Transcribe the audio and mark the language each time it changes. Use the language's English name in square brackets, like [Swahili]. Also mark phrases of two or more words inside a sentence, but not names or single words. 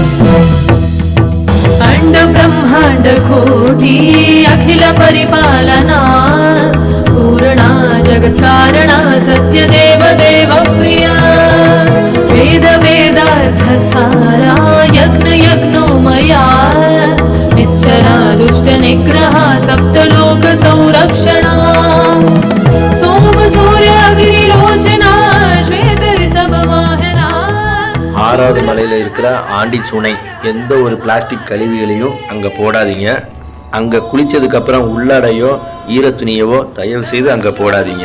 [Sanskrit] अण्ड ब्रह्माण्ड कोटि अखिल परिपालना पूर्णा जगत्कारणा सत्यदेव देवप्रिया वेद वेदार्थ सारा यज्ञ यज्ञोमया निश्चला दुष्ट निग्रहा सप्तलोक संरक्षणा सोम सूर्य अग्निलोचना श्वेत ऋषभ वाहना. [Tamil] 6வது மலையில் இருக்கிற ஆண்டி சுனை. எந்த ஒரு பிளாஸ்டிக் கழிவுகளையும் அங்கே போடாதீங்க. அங்கே குளித்ததுக்கப்புறம் உள்ளாடையோ ஈரத்துணியவோ தயவு செய்து அங்கே போடாதீங்க.